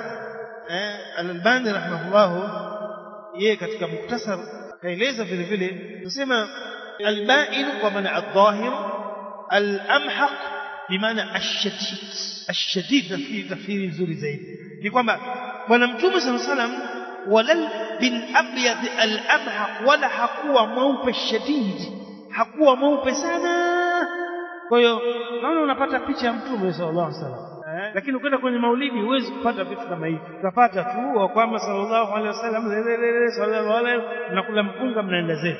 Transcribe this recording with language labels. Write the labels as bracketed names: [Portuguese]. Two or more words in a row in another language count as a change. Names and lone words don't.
[Swahili] Al-Albani rahimahullah yeye katika mukhtasar kaeleza vile vile, tunasema al-ba'in kwa maana adh-dhahir, [Arabic] الأمهق بمعنى الشديد. الشديد في [Swahili] tafsiri nzuri zaidi ni kwamba bwana Mtume [Arabic] صلى الله عليه وسلم ولا بالأبيض الأمهق, [Swahili] wala hakuwa mweupe shadid, hakuwa mweupe sana. Kwa hiyo naona unapata picha ya Mtume [Arabic] صلى الله عليه وسلم. [Swahili] Lakini ukienda kwenye maulidi huwezi kupata vitu kama hivi. Utapata tu kwamba [Arabic] صلى الله عليه وسلم صلى الله عليه [Swahili] mnakula mpunga mnaenda zetu.